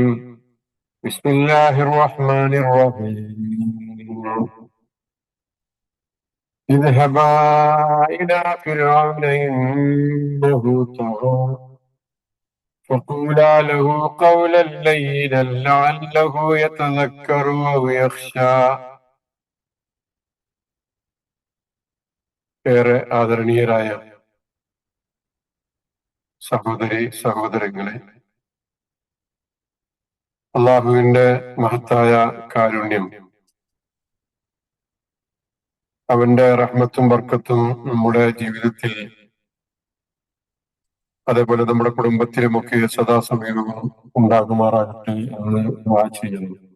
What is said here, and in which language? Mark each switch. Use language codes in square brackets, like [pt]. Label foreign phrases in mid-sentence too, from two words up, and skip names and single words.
[ar] بسم الله الرحمن الرحيم. اذهبا إلى فرعون إنه طغى فقولا له قولا لينا لعله يتذكر أو يخشى. [ml] ഏറെ ആദരണീയരായ സഹോദരി സഹോദരങ്ങളെ, അള്ളാഹുവിന്റെ മഹത്തായ കാരുണ്യം, അവന്റെ റഹ്മത്തും ബർക്കത്തും നമ്മുടെ ജീവിതത്തിൽ, അതേപോലെ നമ്മുടെ കുടുംബത്തിലുമൊക്കെ സദാസമയവും ഉണ്ടാകുമാറാകട്ടെ എന്ന് ദുആ ചെയ്യുന്നു.